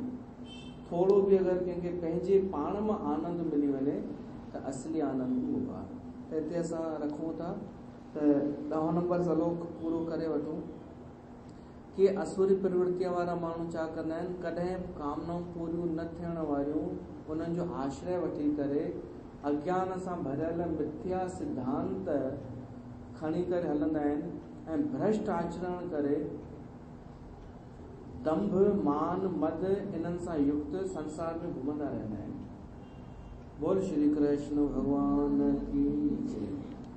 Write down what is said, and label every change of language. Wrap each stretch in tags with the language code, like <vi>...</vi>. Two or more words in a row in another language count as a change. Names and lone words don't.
<sd>थोड़ो बि अगरि कंहिंखे पंहिंजे पाण मां आनंद मिली वञे त असली आनंद उहो आहे। त हिते असां रखूं था त 10 नंबर श्लोक पूरो करे वठूं कि असुरी प्रवृत्तिअ वारा माण्हू छा कंदा आहिनि, कॾहिं कामनाऊं पूरियूं न थियण वारियूं उन्हनि जो आश्रय वठी करे अज्ञान सां भरियल मिथ्या सिद्धांत खणी करे हलंदा आहिनि ऐं भ्रष्ट आचरण करे दंभ मान मद इन्हनि सां युक्त संसार में घुमंदा रहंदा आहिनि।</sd> <hi>बोल श्री कृष्ण भगवान की जय।</hi>